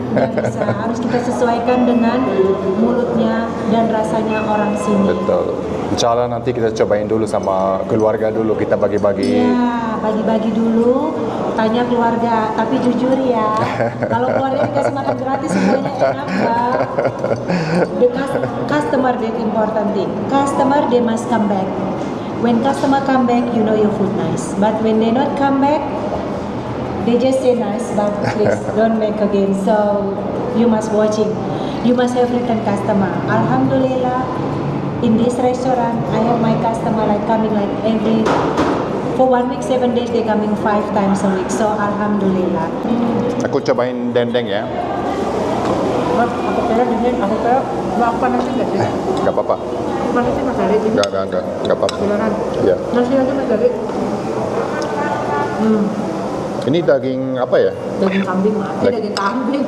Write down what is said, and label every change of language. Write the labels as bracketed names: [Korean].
[Indonesian] Nggak bisa, harus kita sesuaikan dengan mulutnya dan rasanya orang sini. Betul. Insya Allah nanti kita cobain dulu sama keluarga dulu, kita bagi-bagi. Ya, bagi-bagi dulu, tanya keluarga, tapi jujur ya, kalau keluarga dikasih makan gratis semuanya enak Mbak. [English] The customer that important thing. Customer they must come back. When customer come back, you know your food nice. But when they not come back, they just say nice, but please don't make again. So you must watching. You must have return customer. Alhamdulillah, in this restaurant, I have my customer like coming like every for 1 week 7 days they coming 5 times a week. So alhamdulillah. [Indonesian] Aku cobain dendeng ya. Aku kira nggak panas nggak sih? Nggak apa-apa. Panasnya Mas Dari ini. Nggak apa-apa. Beneran. Ya. Nasi aja Mas Dari. Ini daging apa ya? Daging kambing Mas. Daging kambing.